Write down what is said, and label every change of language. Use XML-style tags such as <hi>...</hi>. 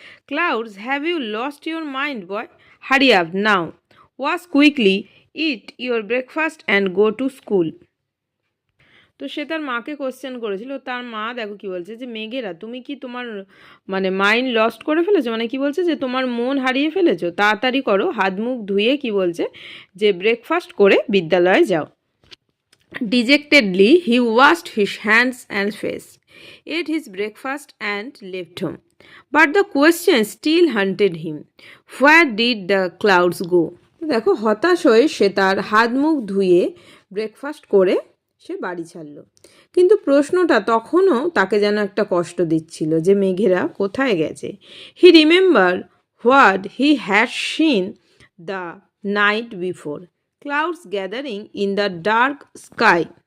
<en>Clouds, have you lost your mind boy? Hurry up now, wash quickly, eat your breakfast and go to school.</en> <bn>তো সে তার মাকে question করেছিল। তার মা দেখো কি বলছে যে মেঘেরা, তুমি কি তোমার মাইন্ড লস্ট করে ফেলেছো? কি বলছে যে তোমার মন হারিয়ে ফেলেছো? তাড়াতাড়ি করো, হাত মুখ ধুয়ে কি বলছে যে ব্রেকফাস্ট করে বিদ্যালয়ে যাও।</bn> <en>Dejectedly, he washed his hands and face, ate his breakfast and left home. But the question still haunted him. Where did the clouds go?</en> <bn>দেখো হতাশ হয়ে সে তার হাত মুখ ধুয়ে ব্রেকফাস্ট করে সে বাড়ি ছাড়ল। কিন্তু প্রশ্নটা তখনও তাকে যেন একটা কষ্ট দিচ্ছিল যে মেঘেরা কোথায় গেছে।</bn> <en>He remember what he had seen the night before, clouds gathering in the dark sky.</en>